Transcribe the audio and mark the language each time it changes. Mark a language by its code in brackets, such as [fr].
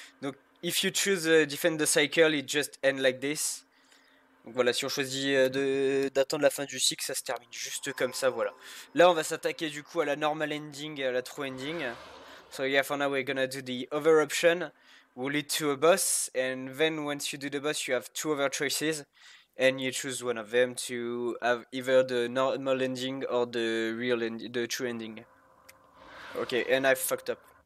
[en] Donc if you choose defend the cycle, it just end like this. [fr] Donc voilà, si on choisit d'attendre la fin du cycle, ça se termine juste comme ça, voilà. Là, on va s'attaquer du coup à la normal ending et à la true ending. [en] So yeah, for now we're gonna do the other option, will lead to a boss, and then once you do the boss, you have two other choices, and you choose one of them to have either the normal ending or the real ending, the true ending. Okay, and I fucked up.